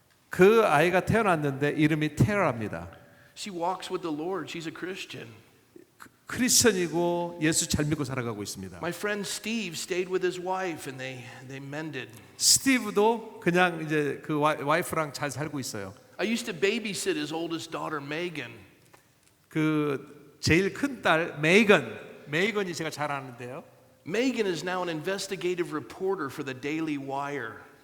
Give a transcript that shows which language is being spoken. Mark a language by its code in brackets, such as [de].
[ko] 그 아이가 태어났는데 이름이 테라입니다. [en] She walks with the Lord, she's a Christian. [ko] 크리스천이고 예수 잘 믿고 살아가고 있습니다. [en] My friend Steve stayed with his wife and they mended. [ko] 스티브도 그냥 이제 그 와이프랑 잘 살고 있어요. [en] I used to babysit his oldest daughter Megan. [ko] 그 제일 큰 딸 메이건이 제가 잘 아는데요. [en] Megan is now an investigative reporter for the Daily Wire.